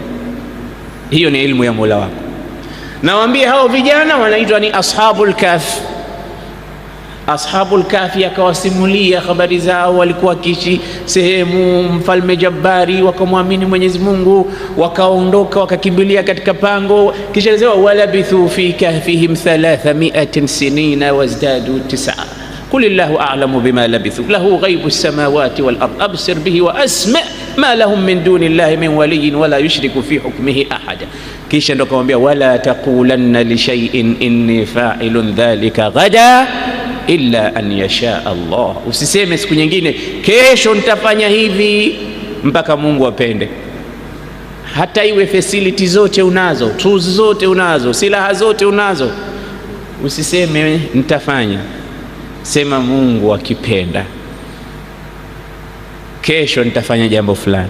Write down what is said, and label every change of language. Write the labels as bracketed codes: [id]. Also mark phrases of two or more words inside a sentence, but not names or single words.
[sw] Hiyo ni elimu ya Mola wako. Na waambie hao vijana wanaitwa ni [ar] أصحاب الكهف. أصحاب الكهف [sw] akawasimulia habari zao, walikuwa kishi sehemu mfalme Jabbari, wakamwamini Mwenyezi Mungu, wakaondoka wakakimbilia katika pango. Kisha alisema, [ar] ولبثوا في كهفهم 300 سنين وازدادوا 9 قل الله أعلم بما لبثوا له غيب السماوات والأرض أبصر به وأسمع ما لهم من دون الله من ولي ولا يشرك في حكمه أحدا. [sw] Kisha ndo akamwambia, [ar] ولا تقولن لشيء إني فاعل ذلك غدا إلا أن يشاء الله. [sw] Usiseme siku nyingine kesho nitafanya hivi, mpaka Mungu apende. Hata iwe facility zote unazo, tools zote unazo, silaha zote unazo, usiseme nitafanya, sema Mungu akipenda kesho nitafanya jambo fulani.